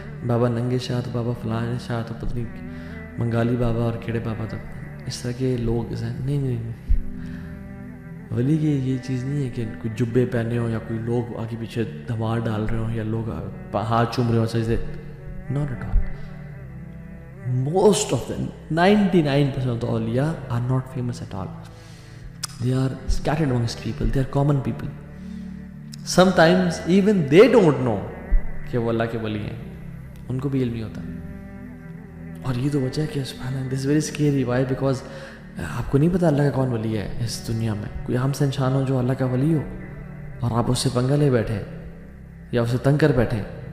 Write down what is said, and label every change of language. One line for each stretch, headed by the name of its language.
Urdu: بابا ننگے شاہ تو بابا فلاں شاہ تو پتہ نہیں منگالی بابا اور کیڑے بابا, تو اس طرح کے لوگ نہیں. ولی کی یہ چیز نہیں ہے کہ کوئی جبے پہنے ہوں یا کوئی لوگ آگے پیچھے دھمار ڈال رہے ہوں یا لوگ ہاتھ چوم رہے ہوں سجدے.
English: Not at all. Most of them, 99% of the awliya are not famous at all. They are scattered amongst people. They are common people. Sometimes even they don't know
Urdu: کہ وہ اللہ کے ولی ہیں, ان کو بھی علم نہیں ہوتا. اور یہ تو وجہ ہے کہ سبحان اللہ,
English: this is very scary. Why?
Urdu: Because آپ کو نہیں پتا اللہ کا کون ولی ہے اس دنیا میں. کوئی عام سے انسان ہو جو اللہ کا ولی ہو اور آپ اس سے پنگا لے بیٹھے یا اسے تنگ کر بیٹھے.